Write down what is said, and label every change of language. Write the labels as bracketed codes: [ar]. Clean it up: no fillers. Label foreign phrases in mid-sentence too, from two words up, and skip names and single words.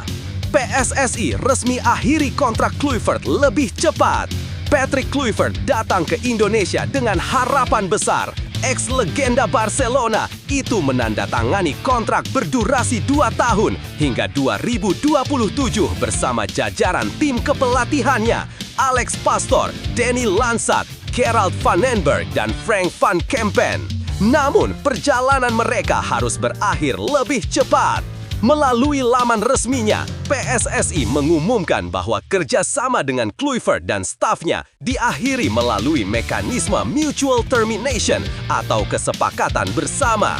[id] PSSI resmi akhiri kontrak Kluivert lebih cepat. Patrick Kluivert datang ke Indonesia dengan harapan besar. ex-legenda Barcelona itu menandatangani kontrak berdurasi 2 tahun hingga 2027 bersama jajaran tim kepelatihannya Alex Pastoor, Danny Lansat, Gerald Van Enberg, dan Frank van Kempen. Namun, perjalanan mereka harus berakhir lebih cepat. Melalui laman resminya, PSSI mengumumkan bahwa kerjasama dengan Kluivert dan stafnya diakhiri melalui mekanisme [en] mutual termination [id] atau kesepakatan bersama.